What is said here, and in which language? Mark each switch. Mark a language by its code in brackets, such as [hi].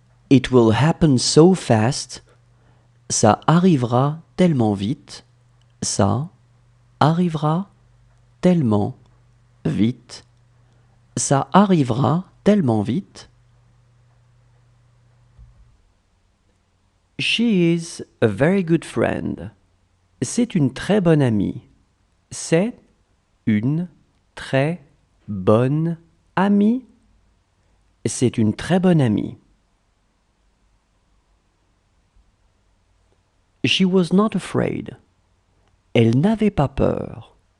[en] It will happen so fast. [fr] Ça arrivera tellement vite. Ça arrivera tellement vite. Ça arrivera tellement vite. [en] She is a very good friend. [fr] C'est une très bonne amie. C'est une très bonne amie. C'est une très bonne amie. [en] She was not afraid. [fr] Elle n'avait pas peur.